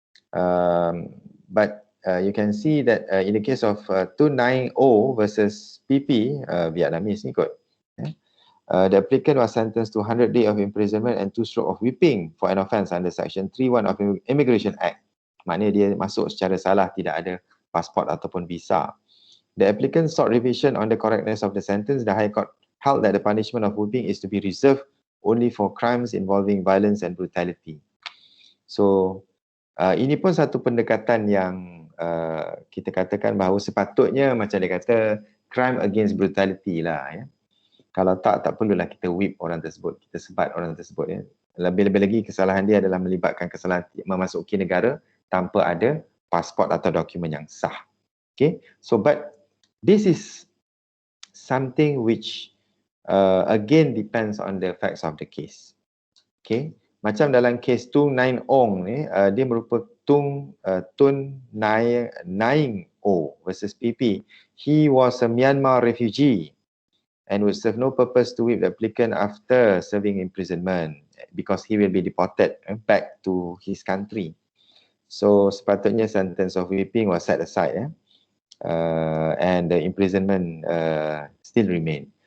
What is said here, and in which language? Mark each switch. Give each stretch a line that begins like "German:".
English: But you can see that in the case of 290 versus PP, Vietnamese
Malay: ni kot.
English: The applicant was sentenced to 100 days of imprisonment and 2 strokes of whipping for an offence under Section 3(1) of Immigration Act.
Malay: Maknanya dia masuk secara salah, tidak ada pasport ataupun visa.
English: The applicant sought revision on the correctness of the sentence. The High Court held that the punishment of whipping is to be reserved only for crimes involving violence and brutality.
Malay: So, ini pun satu pendekatan yang kita katakan bahawa sepatutnya macam dia kata
English: crime against brutality
Malay: lah ya. Kalau tak perlulah kita whip orang tersebut, kita sebat orang tersebut ya. Lebih-lebih lagi kesalahan dia adalah melibatkan kesalahan memasuki negara tanpa ada pasport atau dokumen yang sah.
English: Okay, so but this is something which again depends on the facts of the case.
Malay: Okay, macam dalam kes Tung Naing Ong ni, dia merupakan Tun Naing O versus PP.
English: He was a Myanmar refugee and would serve no purpose to whip the applicant after serving imprisonment because he will be deported back to his country. So sepatutnya sentence of whipping was set aside and the imprisonment still remain.